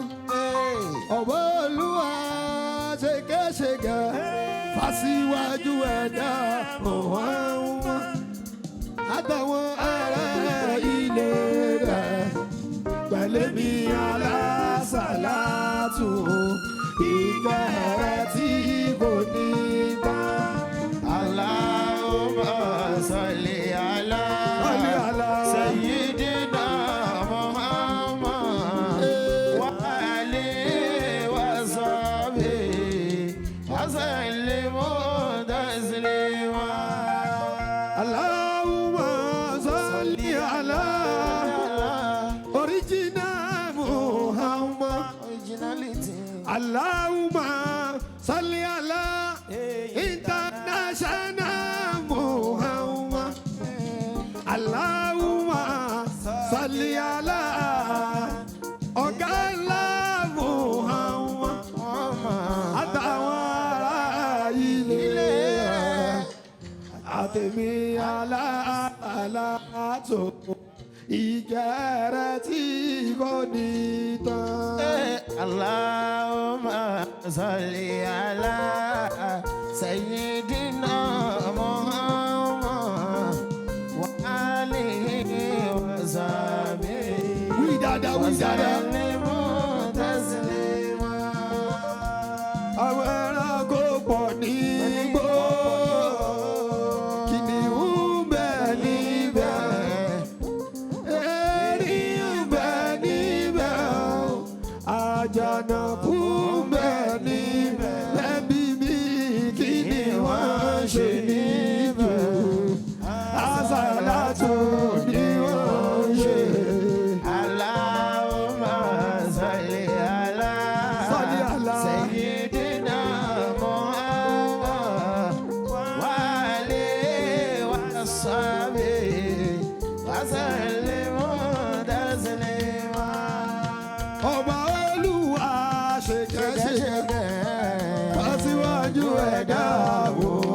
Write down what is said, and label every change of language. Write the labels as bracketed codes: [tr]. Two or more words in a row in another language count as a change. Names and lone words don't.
[yo] ọba Olúwa ṣèkẹ́ṣèkẹ́ fàṣíwájú ẹ̀dá Muhammad. àtàwọn ará ilé rẹ̀ pẹ̀lú mi alásàlátù ìkẹ́ rẹ̀ tí kò ní tán. [ar] اللهم صل على سيدنا محمد و آله و صحبه و سلم تسليما. اللهم صل على original Muhammad. اللهم صل على international Muhammad. اللهم صل على [yo] ọ̀gá ńlá [ar] Muhammad. [yo] àtàwọn ará ilé rẹ̀ àtẹ̀mí alátò ìkẹ́ tí kò ní tán. [ar] اللهم صل على سيدنا محمد و آله و صحبه [yo] wí dáadáa wí dáadáa. [ar] taslima. [yo] àwọn ẹranko pọ̀ nígbó kìnìún bẹ níbẹ̀ erin bẹ níbẹ̀ àjànàkú bẹ níbẹ̀ lẹ́bí mi kí ni wọ́n ṣe níbẹ̀ àsàlátù ni wọ́n ṣe. [ar] اللهم صل على سيدنا محمد و آله و صحبه و سلم تسليما. [yo] ọba Olúwa ṣèkẹ́ṣèkẹ́ fàṣíwájú ẹ̀dá.